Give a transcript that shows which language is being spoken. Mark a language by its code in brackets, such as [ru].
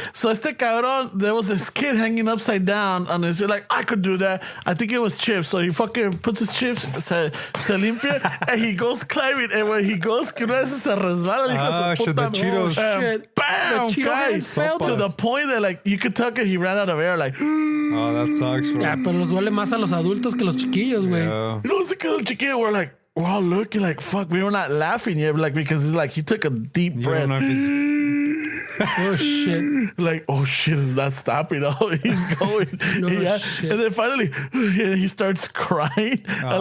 [en] So [es] este cabrón, [en] there was this kid hanging upside down and you're like, I could do that. I think it was chips. So he fucking puts his chips, [es] se limpia, [en] and he goes climbing. And when he goes, [es] que una vez se resbala. [en] Shit, the Cheetos. Shit. Bam! The Cheeto hands fell to the point that like you could tell that he ran out of air. Like, oh, that sucks. Bro. Yeah, [es] pero los duele más a los adultos que los chiquillos, güey. [en] Yeah. You know, it's because the chiquillo were like, we're all looking like, fuck, we were not laughing yet, like, because it's like he took a deep breath. Oh shit! Like, oh shit, is not stopping. Oh, he's going. Shit. And then finally, he starts crying. Oh,